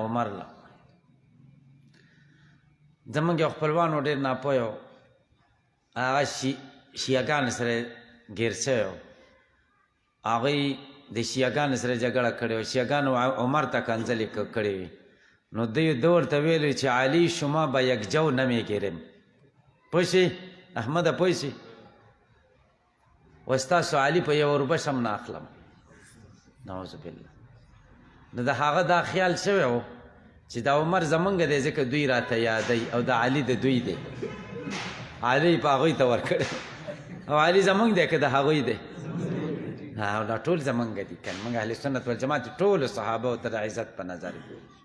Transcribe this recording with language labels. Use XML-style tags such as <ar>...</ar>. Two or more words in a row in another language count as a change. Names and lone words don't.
<ps>عمر له زمونږ یو خپلوانو ډېر ناپوه و، هغه شیعګانو سره ګیر شوی و. هغوی د شیعګانو سره جګړه کړې وه. شیعګانو عمر ته کنځلې کړې وې. نو ده ورته ویلي چې علي</ps> <fa>شما به یکجو نمیگیریم.</fa> <ps>پوه شئ احمده؟ پوه شئ؟ و ستاسو علي په 1 روپۍ هم نه اخلم.</ps> <ar>نعوذ بالله.</ar> <ps>نو د هغه دا خیال شوی و چې دا عمر زمونږ دی ځکه دوی راته یادوي او د علي د دوی دی علي په هغوی ته ورکړی او علي زمونږ دی که د هغوی دی دا ټول زمونږ دي که موږ</ps> <ar>اهل سنت والجماعت</ar> <ps>ټولو صحابو ته د عزت په نظر ګورو</ps>